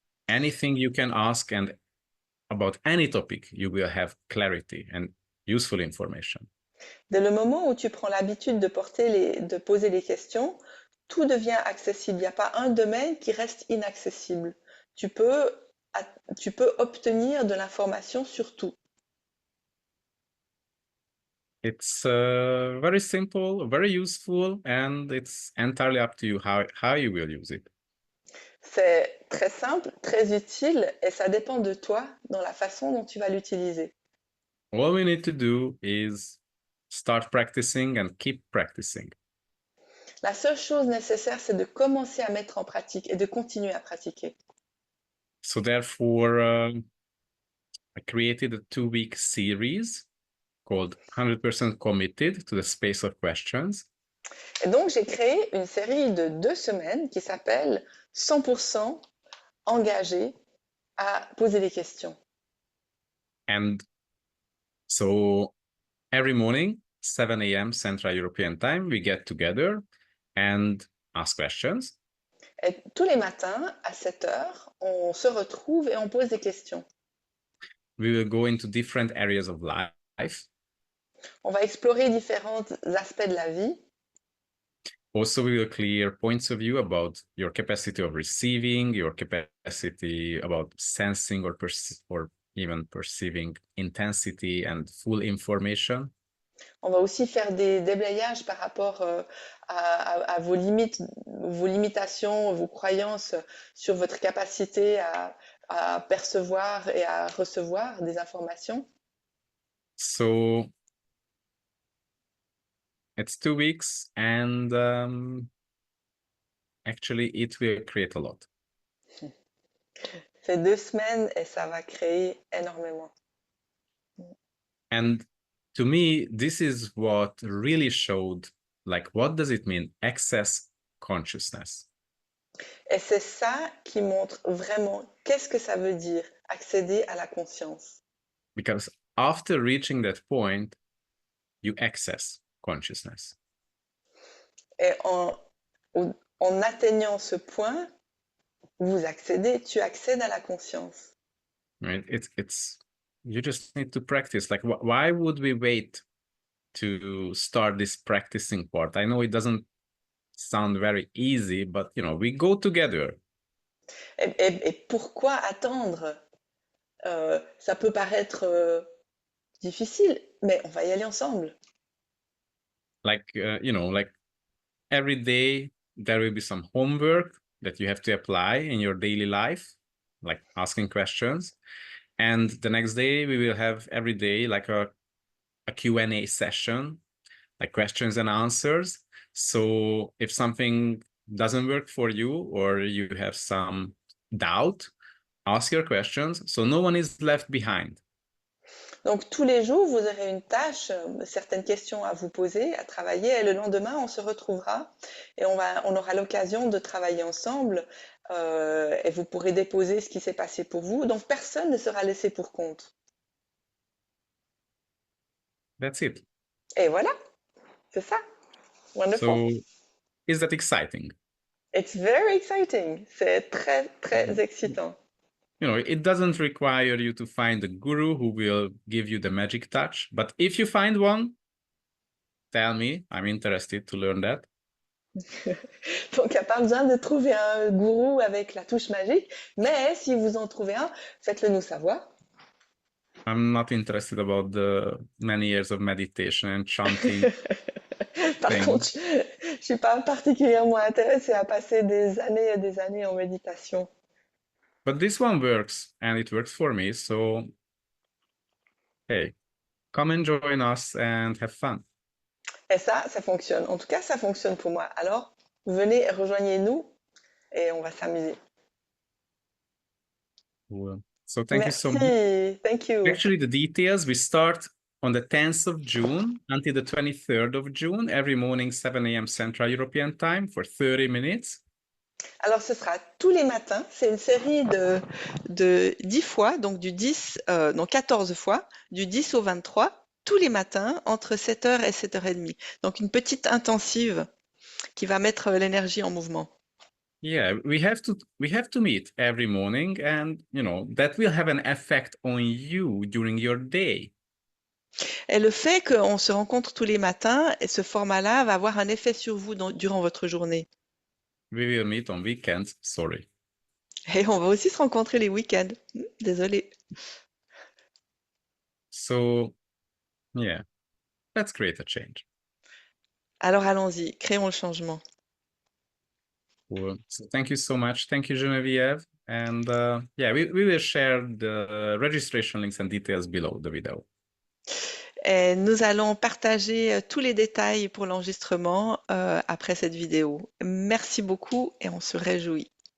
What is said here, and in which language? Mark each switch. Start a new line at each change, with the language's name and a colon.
English: Anything you can ask, and about any topic, you will have clarity and useful information.
French: Dès le moment où tu prends l'habitude de poser les questions, tout devient accessible. Il n'y a pas un domaine qui reste inaccessible. Tu peux obtenir de l'information sur tout.
English: It's very simple, very useful, and it's entirely up to you how you will use it.
French: C'est très simple, très utile et ça dépend de toi dans la façon dont tu vas l'utiliser.
English: All we need to do is start practicing and keep practicing.
French: La seule chose nécessaire, c'est de commencer à mettre en pratique et de continuer à pratiquer.
English: So therefore, I created a 2-week series called 100% Committed to the Space of Questions.
French: Et donc, j'ai créé une série de 2 semaines qui s'appelle 100% engagé à poser des questions.
English: And so every morning, 7 a.m. Central European Time, we get together and ask questions.
French: Et tous les matins, à 7 heures, on se retrouve et on pose des questions.
English: We will go into different areas of life.
French: On va explorer différents aspects de la vie.
English: Also, we will clear points of view about your capacity of receiving, your capacity about sensing or even perceiving intensity and full information.
French: On va aussi faire des déblayages par rapport à vos limites, vos limitations, vos croyances sur votre capacité à percevoir et à recevoir des informations.
English: So it's 2 weeks, and actually it will create a lot.
French: C'est 2 semaines et ça va créer énormément.
English: And to me, this is what really showed, like, what does it mean, access consciousness?
French: Et c'est ça qui montre vraiment qu'est-ce que ça veut dire accéder à la conscience.
English: Because after reaching that point, you access consciousness.
French: Et en atteignant ce point, tu accèdes à la conscience.
English: Right? It's you just need to practice. Like, why would we wait to start this practicing part? I know it doesn't sound very easy, but we go together.
French: Et pourquoi attendre? Ça peut paraître difficile, mais on va y aller ensemble.
English: Like, like every day there will be some homework that you have to apply in your daily life, like asking questions. And the next day we will have every day like a Q&A session, like questions and answers. So if something doesn't work for you or you have some doubt, ask your questions so no one is left behind.
French: Donc tous les jours, vous aurez une tâche, certaines questions à vous poser, à travailler, et le lendemain, on se retrouvera et on aura l'occasion de travailler ensemble et vous pourrez déposer ce qui s'est passé pour vous. Donc personne ne sera laissé pour compte.
English: That's it.
French: Et voilà, c'est ça.
English: Wonderful. So is that exciting? It's very exciting.
French: C'est très, très excitant.
English: It doesn't require you to find a guru who will give you the magic touch. But if you find one, tell me. I'm interested to learn that.
French: Donc, il n'y a pas besoin de trouver un gourou avec la touche magique, mais si vous en trouvez un, faites-le nous savoir.
English: I'm not interested about the many years of meditation and chanting.
French: Par
English: thing.
French: contre, je ne suis pas particulièrement intéressée à passer des années et des années en méditation.
English: But this one works, and it works for me. So, hey, come and join us and have fun.
French: Et ça fonctionne. En tout cas, ça fonctionne pour moi. Alors, venez, rejoignez-nous et on va s'amuser.
English: Cool. So thank you so much.
French: Merci.
English: Thank you. Actually, the details, we start on the 10th of June until the 23rd of June, every morning, 7 a.m. Central European Time for 30 minutes.
French: Alors, ce sera tous les matins. C'est une série de 10 fois, donc 14 fois, du 10 au 23, tous les matins, entre 7h et 7h30. Donc, une petite intensive qui va mettre l'énergie en mouvement.
English: Yeah, we have to meet every morning, and that will have an effect on you during your day.
French: Et le fait qu'on se rencontre tous les matins, et ce format-là va avoir un effet sur vous durant votre journée.
English: We will meet on weekends, sorry.
French: Et on va aussi se rencontrer les week-ends. Désolée.
English: So, yeah, let's create a change.
French: Alors allons-y, créons le changement.
English: Cool. So thank you so much. Thank you, Geneviève. And yeah, we will share the registration links and details below the video.
French: Et nous allons partager tous les détails pour l'enregistrement après cette vidéo. Merci beaucoup et on se réjouit.